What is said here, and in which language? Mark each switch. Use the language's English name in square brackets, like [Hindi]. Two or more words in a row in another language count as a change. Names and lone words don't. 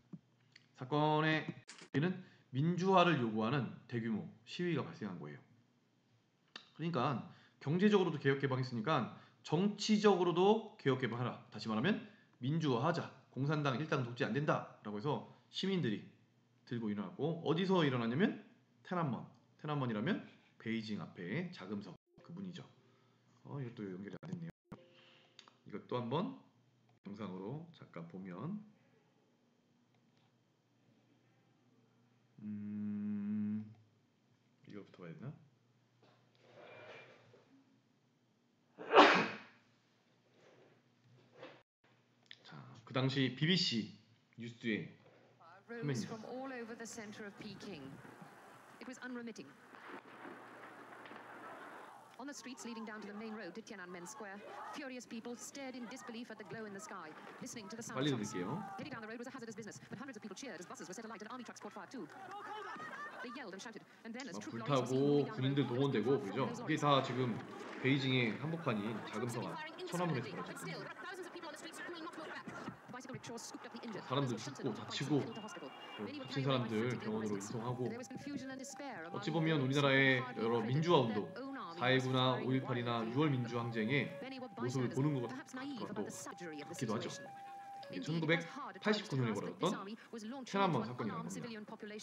[Korean] 사건에는 민주화를 요구하는 대규모 시위가 발생한 거예요. 그러니까 경제적으로도 개혁 개방했으니까 정치적으로도 개혁 개방하라. 다시 말하면 민주화하자. 공산당 일당 독재 안 된다라고 해서 시민들이 들고 일어났고, 어디서 일어났냐면 天安門. 天安門이라면 베이징 앞에 자금석 그 문이죠. 이것도 연결이 안 됐네요. 이것도 한번 영상으로 잠깐 보면 이거부터 봐야 되나? 자, 그 당시 BBC 뉴스에 [English] Rose from all over the center of Peking. It was unremitting. On the streets leading down to the main road to Tiananmen Square, furious people stared in disbelief at the glow in the sky, listening to the sound [Korean] 빨리 [English] of shots. [Korean] 드릴게요. [English] Getting down the road was a hazardous business, but hundreds of people cheered as buses were set alight and army trucks caught fire too. They yelled and shouted, and then as troop lorries were seen [Korean] 불타고 [English] moving down the [Korean] 군인들 [English] road, [Korean] 동원되고 그죠? 이게 다 지금 베이징의 한복판인 자금성 앞 천안문에서 벌어졌습니다. [English] bicycle rickshaws scooped up the injured. [Korean] 사람들 죽고 다치고 다친 사람들 병원으로 이송하고, 어찌 보면 우리나라의 여러 민주화 운동 4.19나 5.18이나 6월 민주항쟁의 모습을 보는 것 같기도 하죠. 1989년에 벌어졌던 天安門 사건이라는 겁니다.